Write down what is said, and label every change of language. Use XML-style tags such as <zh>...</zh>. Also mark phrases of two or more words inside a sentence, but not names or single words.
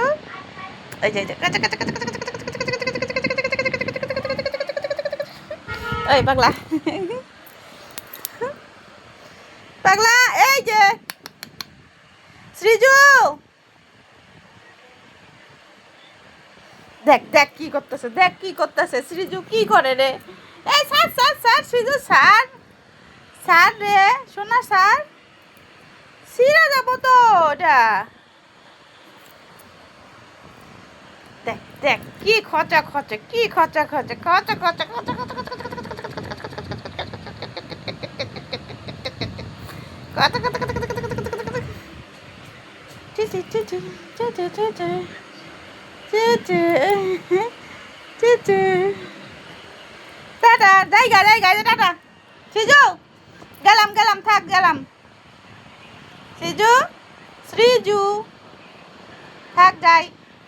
<bn>এই যে এই পাগলা, পাগলা, এই যে সৃজু, দেখ দেখ কি করতেছে, দেখ কি করতেছে সৃজু, কি করে রে? এই স্যার স্যার স্যার সৃজু, স্যার স্যার রে, শোনা স্যার, ছিঁড়ে যাবো তো ওটা। দেখ দেখ কি খচা খচে, কি খচা খচে, খচা খচা খচা খচা খচা খচা খচা খচা খচা খচা খচা। চি চি চি চি চি চি চি চি চি চি চি। টাটা, জায়গা জায়গা, টাটা সিজু, গেলাম গেলাম, থাক গেলাম। সিজু, শ্রীজু, থাক যাই।</bn>